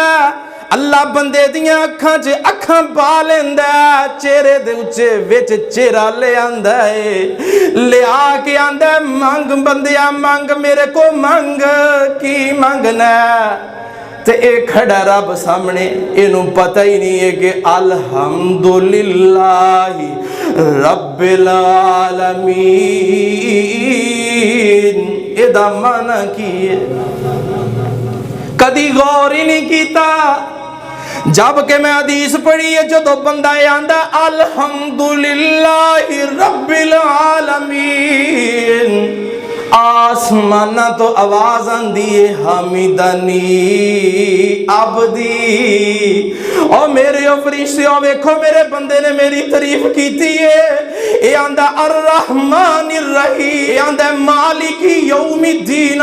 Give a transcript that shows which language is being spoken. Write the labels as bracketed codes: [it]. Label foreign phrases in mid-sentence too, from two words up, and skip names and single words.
[pa] ਅੱਲਾਹ ਬੰਦੇ ਦੀਆਂ ਅੱਖਾਂ ਚ ਅੱਖਾਂ ਪਾ ਲੈਂਦਾ, ਚਿਹਰੇ ਦੇ ਉੱਚੇ ਵਿੱਚ ਚਿਹਰਾ ਲੈ ਆਉਂਦਾ ਹੈ, ਲਿਆ ਕੇ ਆਖਦਾ ਮੰਗ ਬੰਦਿਆ ਮੰਗ ਮੇਰੇ ਕੋ ਮੰਗ ਕੀ ਮੰਗਣਾ। ਤੇ ਏ ਖੜ੍ਹਾ ਰੱਬ ਸਾਹਮਣੇ, ਇਹਨੂੰ ਪਤਾ ਹੀ ਨਹੀਂ ਹੈ ਕਿ [ar] الحمد لله رب العالمين [pa] ਏਹਦਾ ਮਾਇਨਾ ਕੀ ਹੈ। ਕਦੀ ਗ਼ੌਰ ਹੀ ਨਹੀਂ ਕੀਤਾ। ਜਦਕਿ ਮੈਂ ਹਦੀਸ ਪੜ੍ਹੀ ਹੈ ਜੋ ਬੰਦਾ ਆਖਦਾ [ar] الحمد لله رب العالمين, [pa] ਆਸਮਾਨਾਂ ਤੋਂ ਆਵਾਜ਼ ਆਉਂਦੀ ਹੈ [ar] حمدني عبدي. [ur] اور میرے فرشتے ویکھو میرے بندے نے میری تعریف کی ہے. [pa] ਏ ਆਖਦਾ [ar] الرحمن الرحيم, [pa] ਏ ਆਖਦਾ [ar] مالك يوم الدين.